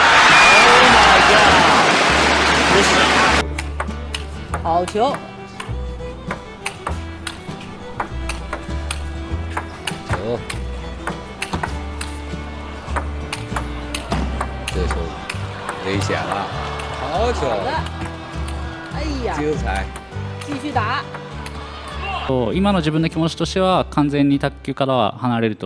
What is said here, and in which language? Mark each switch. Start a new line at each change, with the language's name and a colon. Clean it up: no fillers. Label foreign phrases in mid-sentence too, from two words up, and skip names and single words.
English: Oh my God.
Chinese: 好球！球，这球危险了，好球！好的，哎呀，精彩！继续打。
Japanese: 今の自分の気持ちとしては完全に卓球からは離れると